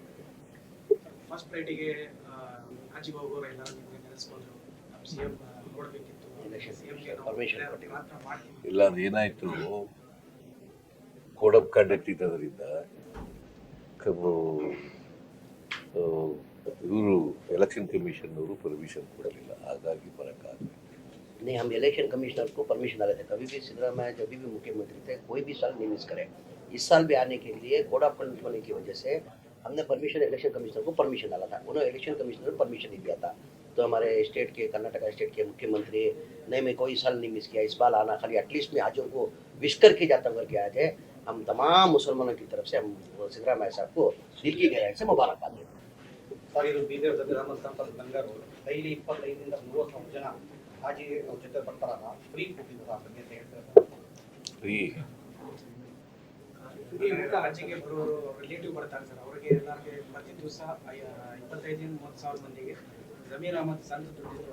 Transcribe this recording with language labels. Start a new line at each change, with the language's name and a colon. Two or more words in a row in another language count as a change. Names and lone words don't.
Kannada: ಇಲ್ಲ, ಅದೇನಾಯಿತು,
English: code of conduct
Kannada: ಇದ್ದದರಿಂದ ಇವರು
English: election commission permission
Kannada: ಕೊಡಲಿಲ್ಲ, ಹಾಗಾಗಿ ಬರೋಕ್ಕಾಗಲಿಲ್ಲ.
Hindi: नहीं, हम
English: election commissioner
Hindi: को परमिशन डाले थे. कभी भी सिद्धरामैया जब भी मुख्यमंत्री थे, कोई भी साल नहीं मिस करे. इस साल भी आने के लिए
English: code of conduct
Hindi: होने की वजह से हमने
English: permission election commissioner
Hindi: को परमिशन डाला था. उन्होंने
English: election commissioner
Hindi: को परमिशन नहीं दिया था. तो हमारे स्टेट के, कर्नाटका स्टेट के मुख्यमंत्री नहीं, मैं कोई साल नहीं मिस किया, इस बार आना, खाली
English: at least
Hindi: मैं आज उनको विश करके जाता हूँ करके आए थे. हम तमाम मुसलमानों की तरफ से हम सिद्धरामैया साहब को दिल की गहराई से मुबारकबाद देते हैं.
Kannada: ಸರ್, ಇದು ಬೀದರ್ ಜೊತೆ ಗಂಗರು ಡೈಲಿ 25ರಿಂದ 30 ಜನ ಹಾಜಿ ಜೊತೆ ಬರ್ತಾರಲ್ಲ, ಫ್ರೀ ಕೊಟ್ಟಿದ್ದು ಆ ಬಗ್ಗೆ ಹೇಳ್ತಾರೆ. ಫ್ರೀ ಹಾಜಿಗೆ ಬರೋರು ರಿಲೇಟಿವ್ ಬರ್ತಾರೆ ಸರ್, ಅವರಿಗೆ ಎಲ್ಲರಿಗೆ ಪ್ರತಿ ದಿವಸ 25,000-30,000 ಮಂದಿಗೆ ಜಮೀರ್ ಅಹಮದ್ ಸಂತ ದುಡ್ಡಿದ್ರು.